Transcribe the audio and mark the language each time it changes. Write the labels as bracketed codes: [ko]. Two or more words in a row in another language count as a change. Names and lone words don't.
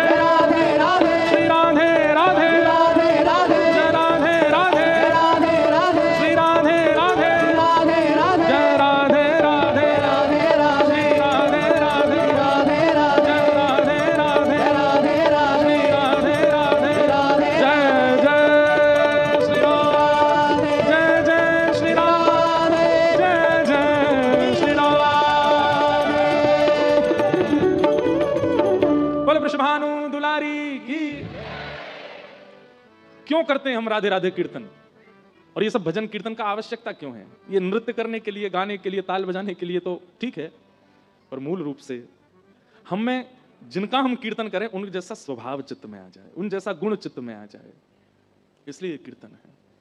[hi] राधे राधे, श्री राधे राधे, राधे राधे, जय राधे राधे, राधे राधे, श्री राधे राधे, राधे राधे, जय राधे राधे, राधे राधे, श्री राधे राधे, राधे राधे, जय राधे राधे, राधे राधे, श्री राधे राधे, राधे जय जय श्री राम, जय जय श्री राम, जय जय श्री राम। बोले वृषभानु दुलारी की। क्यों करते हैं हम राधे राधे कीर्तन, और ये सब भजन कीर्तन का आवश्यकता क्यों है? ये नृत्य करने के लिए, गाने के लिए, ताल बजाने के लिए तो ठीक है, पर मूल रूप से हम में जिनका हम कीर्तन करें उन जैसा स्वभाव चित्त में आ जाए, उन जैसा गुण चित्त में आ जाए, इसलिए ये कीर्तन है।